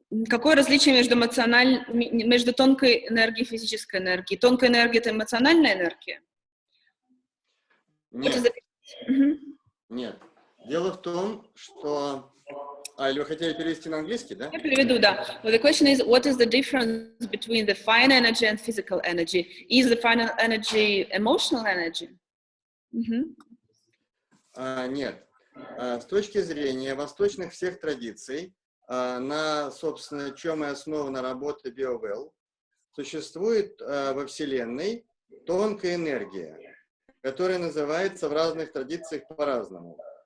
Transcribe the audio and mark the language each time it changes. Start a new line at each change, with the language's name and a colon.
Russian: Какое различие между тонкой энергией и физической энергией? Тонкая энергия — это эмоциональная энергия? Нет. Дело в том, что Или вы хотели перевести на английский, да? Я переведу, да.
English: Well, the question is, what is the difference between the fine energy and physical energy? Is the fine energy emotional energy?
Russian: Нет. С точки зрения восточных всех традиций, собственно, чем и основана работа BioWell, существует во Вселенной тонкая энергия, которая называется в разных традициях по-разному.